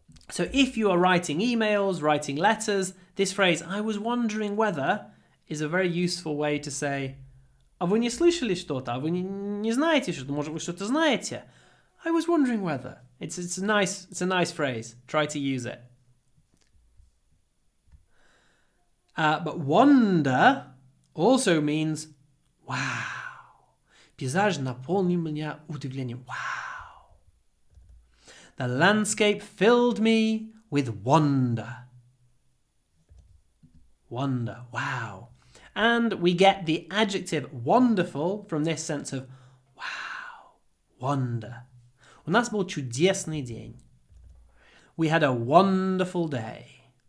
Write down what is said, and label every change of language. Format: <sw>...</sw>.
<en>So if you are writing emails, writing letters, this phrase, I was wondering whether, is a very useful way to say,</en> <ru>а вы не слышали что-то? А вы не знаете что-то? Может, вы что-то знаете?</ru> <en>I was wondering whether. It's a nice phrase. Try to use it. But wonder also means wow.</en> <ru>Пейзаж наполнил меня удивлением.</ru> <en>Wow. The landscape filled me with wonder. Wonder. Wow. And we get the adjective wonderful from this sense of wow, wonder.</en> <ru>У нас был чудесный день.</ru> <en>We had a wonderful day.</en>